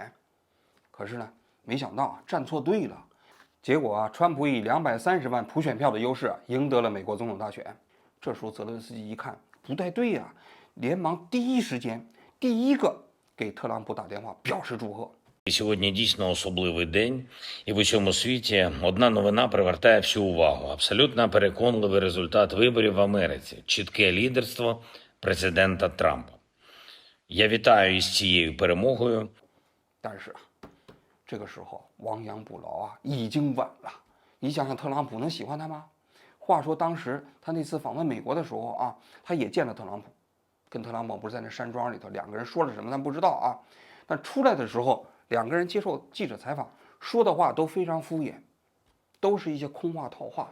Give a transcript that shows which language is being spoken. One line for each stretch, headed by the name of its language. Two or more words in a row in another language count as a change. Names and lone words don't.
Chinese: 可是呢，没想到站错队了，结果川普以230万普选票的优势赢得了美国总统大选。这时候泽伦斯基一看不太对连忙第一时间第一个给特朗普打电话表示祝贺。
Ukrainian: Сьогодні дійсно особливий день, і в усьому світі одна новина привертає всю увагу. Абсолютно переконливий результат виборів в Америці. Чітке лідерство президента Трампа. Я вітаю із цією перемогою.
Chinese: 但是这个时候亡羊补牢已经晚了。你想想特朗普能喜欢他吗？话说当时他那次访问美国的时候他也见了特朗普，跟特朗普不是在那山庄里头，两个人说了什么咱不知道但出来的时候，两个人接受记者采访，说的话都非常敷衍，都是一些空话套话。